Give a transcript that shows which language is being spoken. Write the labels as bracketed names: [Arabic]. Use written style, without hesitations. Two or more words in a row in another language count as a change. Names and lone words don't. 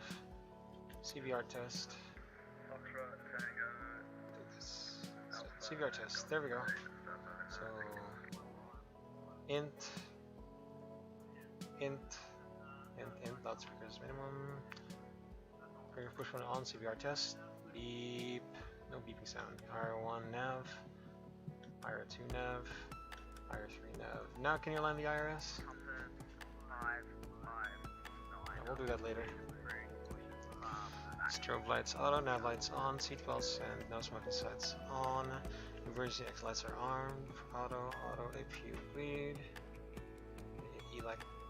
[English] CVR test. CVR test. There we go. So int, loudspeakers minimum. Bring push one on CVR test. Beep. No beeping sound. IR1 nav. IR2 nav. IR3 nav. Now can you land the IRS? Yeah, we'll do that later. Strobe lights auto, nav lights on, seatbelts and no smoking sights on. Emergency exit lights are armed. Auto, APU bleed. E light.